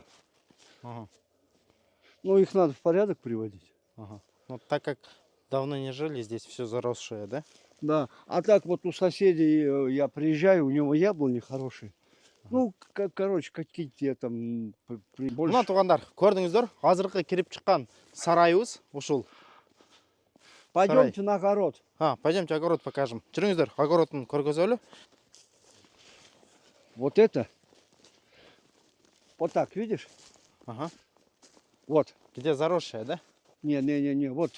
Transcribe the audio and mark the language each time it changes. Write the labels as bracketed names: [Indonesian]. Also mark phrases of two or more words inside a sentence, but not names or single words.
[Russian] Ага, Ну, их надо в порядок приводить. ага. Ну, так как давно не жили, здесь все заросшее, да? Да. А так вот у соседей я приезжаю, у него яблони хорошие. Ну, короче, какие-то там больше. [Kyrgyz] Мына туғандар, көрдіңіздер, азырқы кіріп шыққан сарайымыз, ушул. [Russian] Пойдемте на огород. Пойдемте огород покажем. [Kyrgyz] Жүріңіздер, огородын көргөзөлү. [Russian] Вот это. Вот так, видишь? Ага. Вот. Где заросшая, да? Не. Вот,